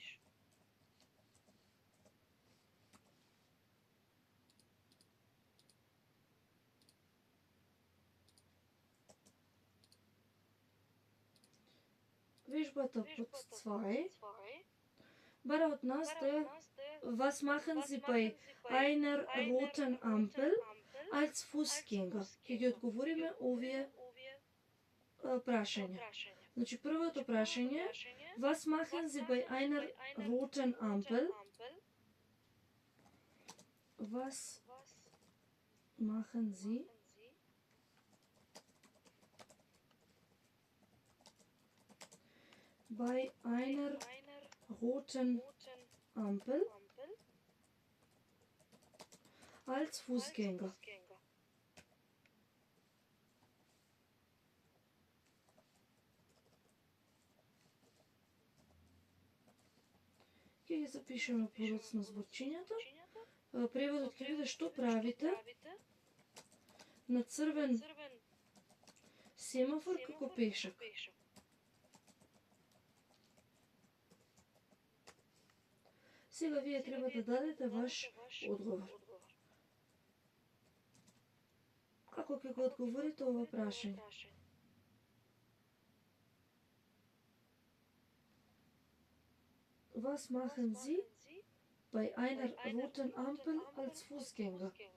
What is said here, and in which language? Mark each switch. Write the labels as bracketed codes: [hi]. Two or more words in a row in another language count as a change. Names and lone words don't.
[mk] Вежбата под 2 бара од нас да [de] was machen Sie bei einer roten Ampel als Fußgänger? [mk] Ќе ги одговориме овие прашања. Значи првото прашање [de] was machen Sie bei einer roten Ampel? Was machen Sie bei einer roten Ampel als Fußgänger? [mk] Ќе ги запишеме подоцна зборчињата. Преводот ќе биде што правите на црвен семафор како пешак. Сега вие треба да дадете ваш одговор. Како ќе го одговорите ова прашање? [de] Was machen Sie bei einer roten Ampel als Fußgänger?